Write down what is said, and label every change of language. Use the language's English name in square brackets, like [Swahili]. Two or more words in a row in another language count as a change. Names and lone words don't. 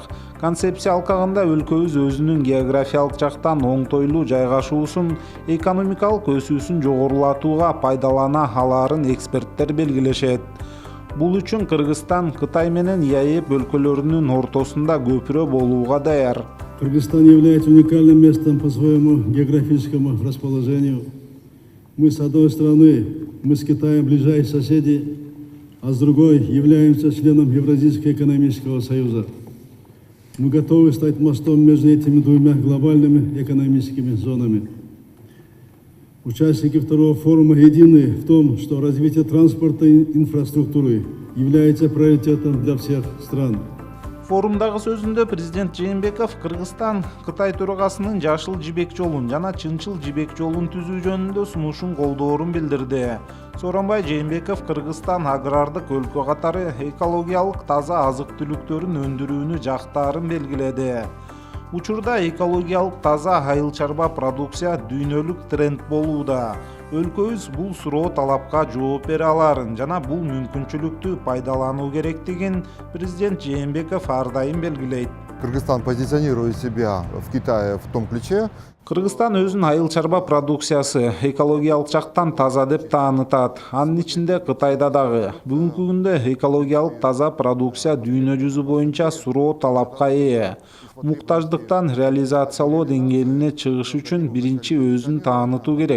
[Kyrgyz] Концепция алкагында өлкөбүз өзүнүн географиялык жактан оңтойлуу жайгашуусун, экономикалык өсүүсүн жогорулатууга пайдалана алаарын эксперттер белгилешет. Бул үчүн Кыргызстан Кытай менен ЕАЭП өлкөлөрүнүн ортосунда көпүрө болууга даяр. [Russian] Кыргызстан является уникальным местом по своему географическому расположению. Мы с одной стороны, мы с Китаем ближайшие соседи, а с другой являемся членом Евразийского экономического союза. Мы готовы стать мостом между этими двумя глобальными экономическими зонами. Участники второго форума едины в том, что развитие транспортной инфраструктуры является приоритетом для всех стран. [Kyrgyz] Форумдагы сөзүндө президент Жээнбеков Кыргызстан Кытай төрагасынын жашыл жибек жолун жана чынчыл жибек жолун түзүү жөнүндө сунушун колдоорун билдирди. Сооронбай Жээнбеков Кыргызстан агрардык өлкө катары экологиялык таза азык-түлүктөрүн өндүрүүнү жактаарын белгиледи. Учурда экологиялык таза айыл чарба продукция дүйнөлүк тренд болууда. Өлкөбүз бул суроо талапка жооп бере аларын жана бул мүмкүнчүлүктү пайдалануу керектигин президент Жээнбеков ар дайым белгилейт. [Russian] Кыргызстан позиционирует себя в Китае в том ключе. [Kyrgyz] Кыргызстан өзүн айыл чарба продукциясы экологиялык жактан таза деп таанытат. Анын ичинде Кытайда дагы. Бүгүнкү күндө экологиялык таза продукция дүйнө жүзү боюнча суроо талапка ээ. Муктаждыктан реализациялоо деңгээлине чыгыш үчүн биринчи өзүн таанытуу керек.